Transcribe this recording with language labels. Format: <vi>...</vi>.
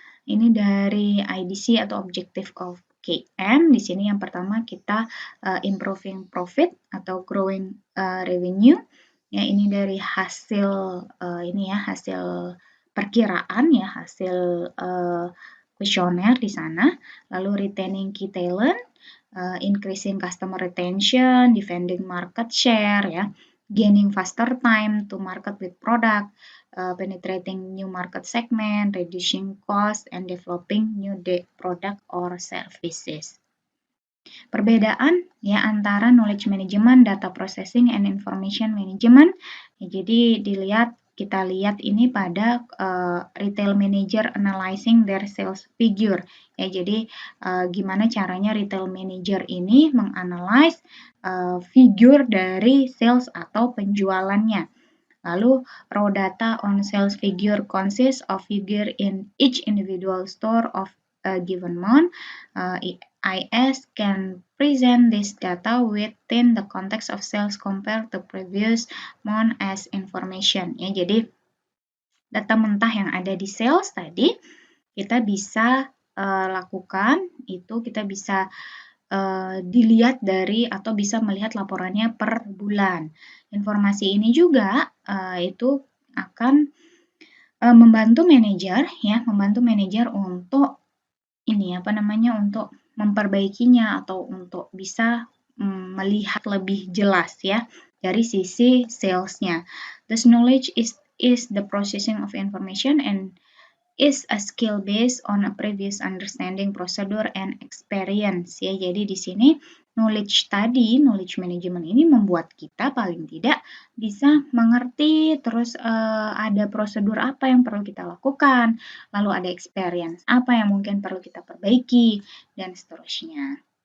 <id>Ini dari IDC atau Objective of KM. Di sini yang pertama kita</id> <en>improving profit</en> <id>atau</id> <en>growing revenue.</en> <id>Ya, ini dari hasil ini ya, hasil perkiraan ya, hasil kuesioner di sana.</id> <en>Lalu retaining key talent, increasing customer retention, defending market share ya, gaining faster time to market with product, penetrating new market segment, reducing cost, and developing new product or services.</en> <id>Perbedaan ya antara</id> <en>knowledge management, data processing, and information management.</en> <id>Ya, jadi kita lihat ini pada</id> <en>retail manager analyzing their sales figure.</en> <id>Ya, jadi gimana caranya retail manager ini menganalyze figure dari sales atau penjualannya.</id> <en>Lalu, raw data on sales figure consists of figure in each individual store of a given month. IS can present this data within the context of sales compared to previous month as information.</en> <id>Ya, jadi data mentah yang ada di sales tadi kita bisa lakukan itu kita bisa dilihat dari atau bisa melihat laporannya per bulan. Informasi ini juga itu akan membantu manajer ya, membantu manajer untuk ini apa namanya untuk memperbaikinya atau untuk bisa melihat lebih jelas ya dari sisi salesnya.</id> <en>This knowledge is the processing of information and is a skill based on a previous understanding, procedure, and experience.</en> <id>Ya, jadi di sini knowledge management ini membuat kita paling tidak bisa mengerti, terus ada prosedur apa yang perlu kita lakukan, lalu ada experience apa yang mungkin perlu kita perbaiki, dan seterusnya.</id>